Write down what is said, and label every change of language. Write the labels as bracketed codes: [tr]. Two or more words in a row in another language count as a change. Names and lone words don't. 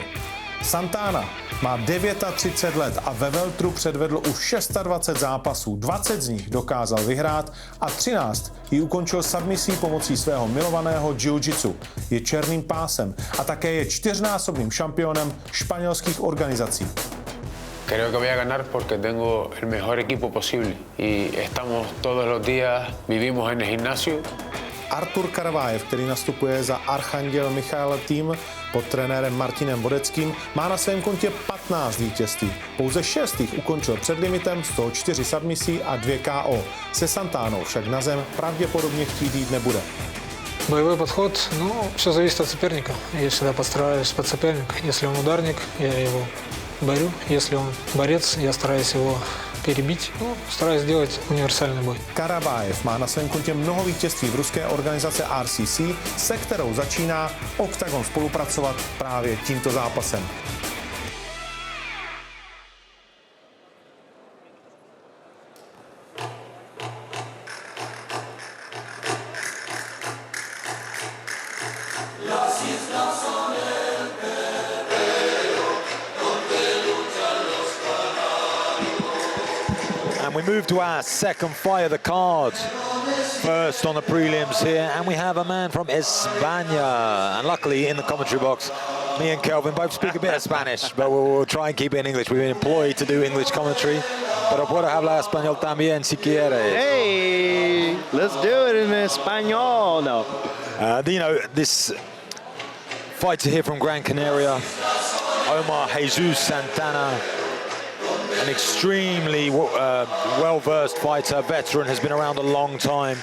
[cs] Santana má 39 let a ve weltru předvedl už 26 zápasů, 20 z nich dokázal vyhrát a 13 ji ukončil submisí pomocí svého milovaného jiu-jitsu. Je černým pásem a také je 4násobným šampionem španělských organizací. [es] Creo que voy a ganar porque tengo el mejor equipo posible y estamos todos los días, vivimos en el gimnasio. [cs] Artur Karavaev, který nastupuje za Archanděl Michaela tým pod trenérem Martinem Vodeckým, má na svém kontě 15 vítězství. Pouze 6 jich ukončil před limitem, z toho 4 submisí a 2 KO. Se Santánou však na zem pravděpodobně chtít jít nebude. [ru] Боевой подход, все зависит от соперника. Я всегда подстраиваюсь под соперника. Если он ударник, я его борю. Если он борец, я стараюсь его перебить. Стараюсь сделать универсальный boj. [cs] Karavaev má na svém kontě mnoho vítězství v ruské organizace RCC, se kterou začíná OKTAGON spolupracovat právě tímto zápasem. [en] And we move to our second fight of the card. First on the prelims here, and we have a man from España. And luckily in the commentary box, me and Kelvin both speak a bit of Spanish, but we'll try and keep it in English. We've been employed to do English commentary. [es] Pero puedo hablar español también si quieres. [en] Hey, let's do it in español. No. This fighter here from Gran Canaria, Omar Jesus Santana, an extremely well-versed fighter, veteran, has been around a long time.